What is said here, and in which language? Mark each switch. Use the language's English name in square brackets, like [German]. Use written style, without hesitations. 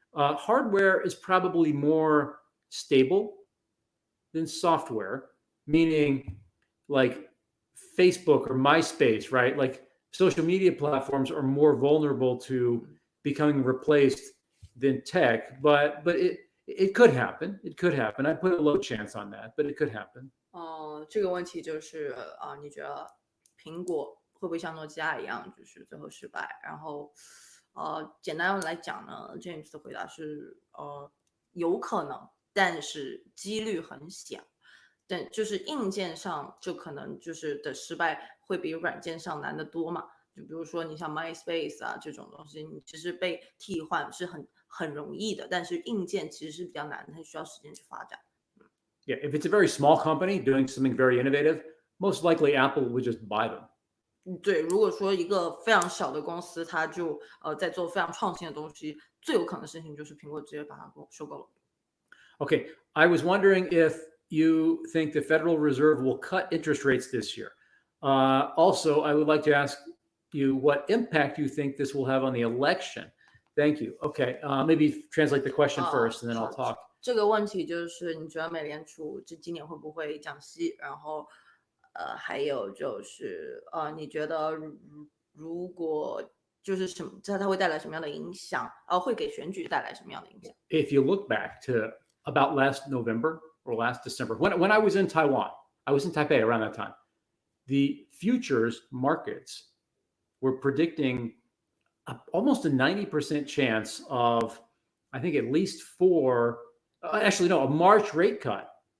[English] Hardware is probably more stable than software, meaning like Facebook or MySpace, right? Like social media platforms are more vulnerable to becoming replaced than tech, but it could happen. It could happen. I put a low chance on that, but it could happen. [Chinese] 这个问题就是你觉得苹果会不会像诺基亚一样，就是最后失败？然后简单来讲呢 ，James 的回答是有可能，但是几率很小。但就是硬件上就可能就是的失败会比软件上难得多嘛。就比如说你像 MySpace 这种东西，你其实被替换是很容易的，但是硬件其实是比较难的，它需要时间去发展。 [English] Yeah, if it's a very small company doing something very innovative, most likely Apple would just buy them. [Chinese] 对，如果说一个非常小的公司，它就在做非常创新的东西，最有可能的事情就是苹果直接把它收购了。 [English] Okay, I was wondering if you think the Federal Reserve will cut interest rates this year. Also, I would like to ask you what impact you think this will have on the election. Thank you. Okay, maybe translate the question first, and then I'll talk. [Chinese] 这个问题就是你觉得美联储今年会不会降息？然后还有就是你觉得如果就是它会带来什么样的影响？会给选举带来什么样的影响 [English] If you look back to about last November or last December, when I was in Taiwan, I was in Taipei around that time. The futures markets were predicting almost a 90% chance of, I think, at least a March rate cut.